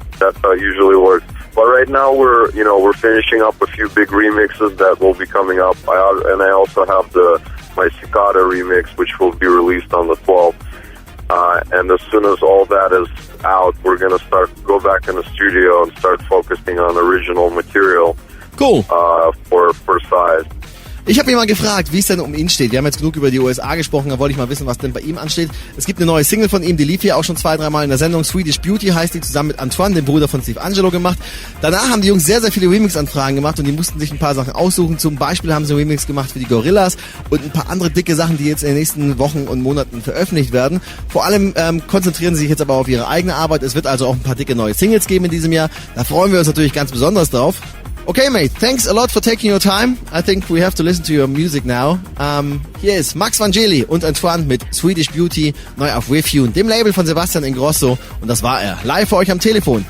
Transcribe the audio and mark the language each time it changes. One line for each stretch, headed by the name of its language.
English: That's how it usually works. But right now we're finishing up a few big remixes that will be coming up. I also have my Cicada remix, which will be released on the 12th. And as soon as all that is out, we're going to go back in the studio and start focusing on original material. Cool. For size.
German: Ich habe ihn mal gefragt, wie es denn um ihn steht. Wir haben jetzt genug über die USA gesprochen, da wollte ich mal wissen, was denn bei ihm ansteht. Es gibt eine neue Single von ihm, die lief hier auch schon 2-3 Mal in der Sendung. Swedish Beauty heißt die, zusammen mit Antoine, dem Bruder von Steve Angelo, gemacht. Danach haben die Jungs sehr, sehr viele Remix-Anfragen gemacht und die mussten sich ein paar Sachen aussuchen. Zum Beispiel haben sie einen Remix gemacht für die Gorillas und ein paar andere dicke Sachen, die jetzt in den nächsten Wochen und Monaten veröffentlicht werden. Vor allem konzentrieren sie sich jetzt aber auf ihre eigene Arbeit. Es wird also auch ein paar dicke neue Singles geben in diesem Jahr. Da freuen wir uns natürlich ganz besonders drauf.
English: Okay, mate, thanks a lot for taking your time. I think we have to listen to your music now.
German: Hier ist Max Vangeli und Antoine mit Swedish Beauty, neu auf Refune, dem Label von Sebastian Ingrosso. Und das war er. Live für euch am Telefon.